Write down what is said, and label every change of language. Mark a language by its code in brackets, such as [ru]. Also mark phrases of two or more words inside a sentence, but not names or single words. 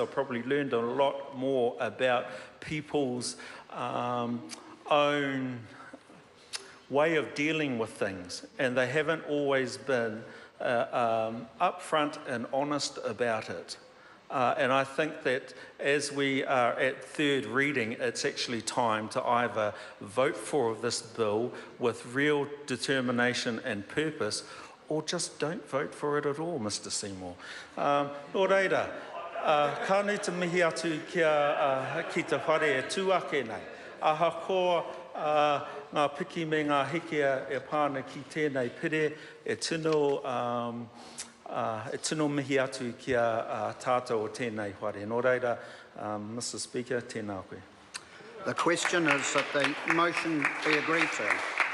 [en] I've probably learned a lot more about people's own way of dealing with things, and they haven't always been upfront and honest about it. And I think that as we are at third reading, it's actually time to either vote for this bill with real determination and purpose, or just don't vote for it at all, Mr. Seymour. [mi] Nō reira, ka nui te mihi atu ki te whare e tūake nei. Aha ko ngā piki me ngā hikea e pāna ki tēnei pire e tino e tino mihi atu kia tātou o tēnei whare. Nō reira, [en] Mr Speaker, [mi] tēnā koe. [en] The question is that the motion be agreed to.